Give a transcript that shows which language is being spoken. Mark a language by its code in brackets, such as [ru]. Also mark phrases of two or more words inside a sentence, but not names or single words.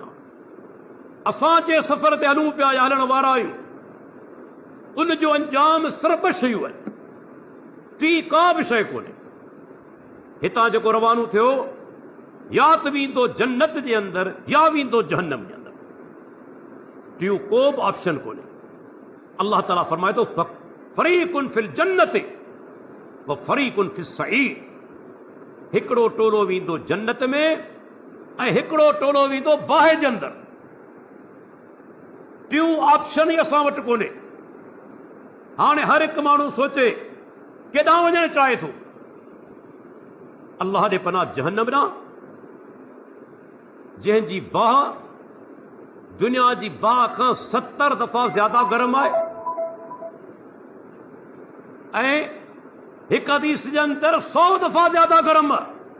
[sd] असां जे सफ़र ते हलूं पिया या हलण वारा आहियूं, उन जो अंजाम सिर्फ़ ॿ शयूं आहिनि, टी का बि शइ कोन्हे। हितां जेको रवानो थियो, या त वेंदो जन्नत जे अंदरि, या वेंदो जहन्नम जे अंदरि। टियों को बि ऑप्शन कोन्हे। अल्लाह ताला फरमाए थो, [ar] فريق في الجنة وفريق في السعير. [sd] हिकिड़ो टोलो वेंदो जन्नत में, ऐं हिकिड़ो टोलो वेंदो बाहि जे अंदरि। टियों ऑप्शन ई असां वटि कोन्हे। हाणे हर हिकु माण्हू सोचे केॾांहुं वञणु चाहे थो। अल्लाह ॾे पनाह जहन्नम ॾांहुं, जंहिंजी बाहि दुनिया जी बाहि खां 70 दफ़ा ज्यादा गरम आहे, ऐं हिकु हदीस जे अंदरि 100 दफ़ा ज्यादा गरम आहे।